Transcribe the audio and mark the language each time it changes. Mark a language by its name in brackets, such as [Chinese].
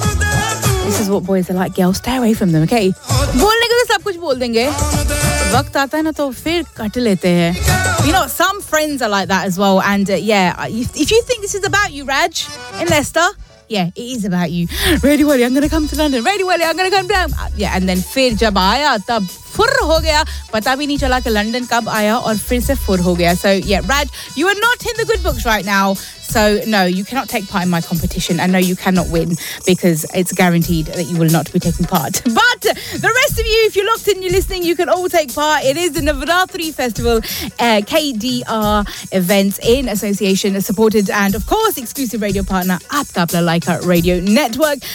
[English] This is what boys are like, girls. Stay away from them, okay? [Hindi] बोलने के तो सब कुछ बोल देंगे. वक्त आता है ना तो फिर कट लेते है. [English] You know, some friends are like that as well. And yeah, if you think this is about you, Raj, in Leicester, yeah, it is about you. Ready, Wally, I'm going to come to London. Ready, Wally, I'm going to come down. Yeah, and then [Hindi] फिर जब आया, तब फुर हो गया. पता भी नहीं चला के London कब आया और फिर से फुर हो गया. [English] So yeah, Raj, you are not in the good books right now. So no, you cannot take part in my competition. I know you cannot win because it's guaranteed that you will not be taking part. But the rest of you, if you're locked in, you're listening, you can all take part. It is the Navratri Festival, KDR events in association, supported and of course exclusive radio partner at Kapla Laika Radio Network.